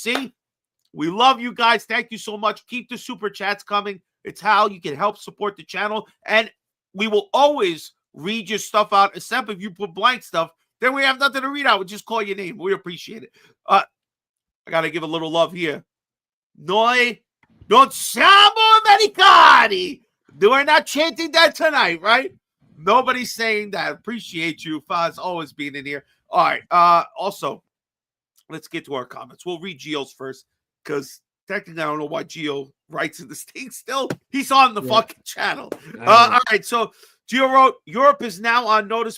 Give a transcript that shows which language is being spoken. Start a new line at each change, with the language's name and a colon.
English: See, we love you guys. Thank you so much. Keep the super chats coming. It's how you can help support the channel. And we will always read your stuff out, except if you put blank stuff. Then we have nothing to read out. We'll just call your name. We appreciate it. I got to give a little love here.
Italian: Noi non siamo americani.
English: We're not chanting that tonight, right? Nobody's saying that. Appreciate you, Faz, always being in here. All right. Also, let's get to our comments. We'll read Gio's first, because technically, I don't know why Gio writes in this thing still. He's on the fucking channel. All right, so Gio wrote, Europe is now on notice.